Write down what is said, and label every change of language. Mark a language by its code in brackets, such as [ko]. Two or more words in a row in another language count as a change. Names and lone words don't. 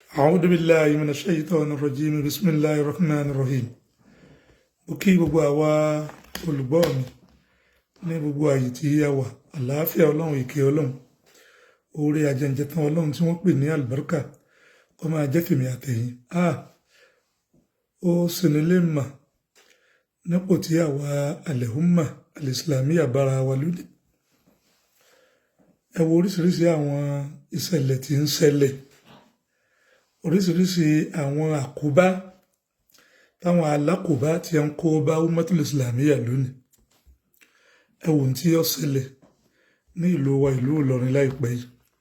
[ar] أعوذ بالله من الشيطان الرجيم بسم الله الرحمن الرحيم. [yo] Mo kí gbogbo àwa olùgbọ́ mi ní gbogbo àyè tí a wà, àlàáfíà Ọlọ́run, ìkẹ́ Ọlọ́run, oore àjẹǹjẹtán Ọlọ́run tí wọ́n pè ní àlùbáríkà kó máa jẹ́ fèmí àtẹ̀yìn. Ó ṣeni lè mà nípò tí àwa [ar] الأمة الإسلامية [yo] bára wa lónìí. Ẹ wo oríṣiríṣi àwọn ìṣẹ̀lẹ̀ tí ń ṣẹlẹ̀, oríṣiríṣi àwọn àkóbá táwọn alákòóbá tí ń kó bá [ar] أمة الإسلامية [yo] lónìí. Ẹ wo ohun tí ó ṣẹlẹ̀ ní ìlú wa, ìlú Ìlọrin láìpẹ́ yìí.